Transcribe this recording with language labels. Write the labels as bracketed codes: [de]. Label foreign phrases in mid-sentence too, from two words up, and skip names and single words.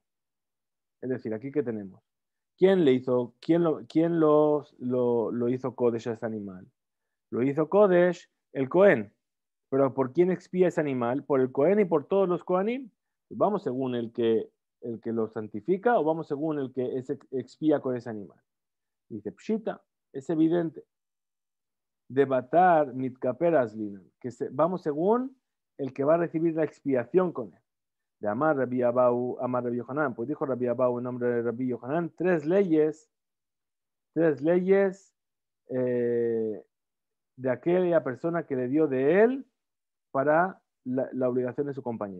[es] Es decir, aquí que tenemos. ¿Quién le hizo, lo hizo Kodesh a ese animal? Lo hizo Kodesh el Cohen. Pero ¿por quién expía ese animal? ¿Por el Cohen y por todos los Kohanim? Vamos según el que lo santifica o vamos según el que expía con ese animal. Dice, Pshita, es evidente. [arc] דבתר מתכפר אזלינן, [es] vamos según el que va a recibir la expiación con él. [arc] דאמר רבי אבהו, אמר רבי יוחנן, [es] pues dijo Rabbi Abau en nombre de Rabbi Yohanan, tres leyes de aquella persona que le dio de él para la obligación de su compañero.